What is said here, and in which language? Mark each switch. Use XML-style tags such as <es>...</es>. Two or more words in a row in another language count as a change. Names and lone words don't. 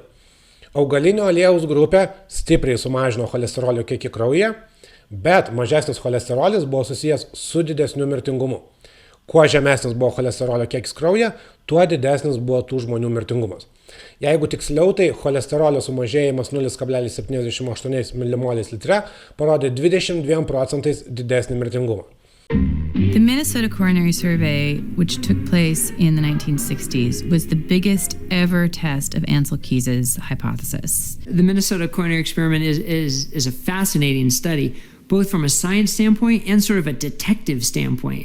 <lt>Augalinio aliejaus grupė stipriai sumažino cholesterolio kiekį kraujyje, bet mažesnis cholesterolis buvo susijęs su didesniu mirtingumu. Kuo žemesnis buvo cholesterolio kiekis kraujyje, tuo didesnis buvo tų žmonių mirtingumas. Jeigu tiksliau, tai cholesterolio sumažėjimas 0,78 mmol/litre parodė 22% didesnį mirtingumą.</lt> <en>The Minnesota Coronary Survey, which took place in the 1960s, was the biggest ever test of Ancel Keys' hypothesis. The Minnesota Coronary Experiment is a fascinating study, both from a science standpoint and sort of a detective standpoint.</en>